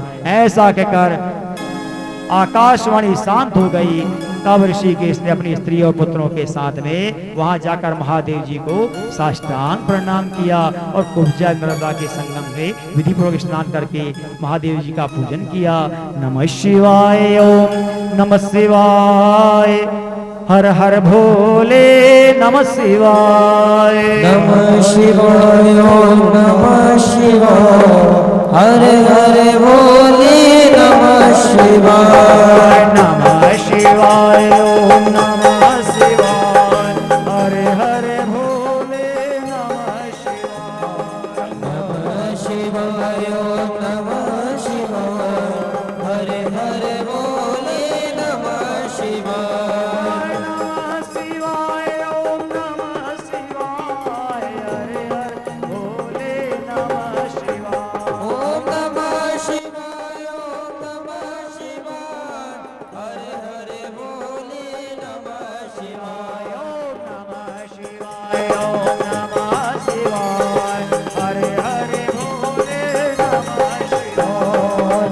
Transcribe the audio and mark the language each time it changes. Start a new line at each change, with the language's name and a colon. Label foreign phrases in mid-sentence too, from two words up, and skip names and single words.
Hindi: ऐसा कहकर आकाशवाणी शांत हो गई। तब ऋषिकेश ने अपनी स्त्री और पुत्रों के साथ में वहां जाकर महादेव जी को साष्टांग प्रणाम किया और कुब्जा नर्मदा के संगम में विधि पूर्वक स्नान करके महादेव जी का पूजन किया।
Sanskrit: नमः शिवाय, ओम नमः शिवाय,
Hindi: हर हर भोले
Sanskrit: नमः शिवाय, नमः शिवाय, ओम नमः शिवाय,
Hindi: हर हर भोले
Sanskrit: नमः शिवाय, नमः शिवाय, ओम नमः शिवाय,
Hindi: हरे हरे भोले
Sanskrit: नमः शिवाय, नमः शिवाय, ओम नमः शिवाय,
Hindi: हर हर भोले
Sanskrit: नमः शिवाय, नमः शिवाय, ओम नमः शिवाय,
Hindi: हरे हरे भोले
Sanskrit: नमः शिवाय, ओम नमः शिवाय, ओम नमः शिवाय,
Hindi: हर हर भोले
Sanskrit: नमः शिवाय, ओम नमः शिवाय, ओम नमः शिवाय,
Hindi: हरे हरे भोले
Sanskrit: नमः शिवाय,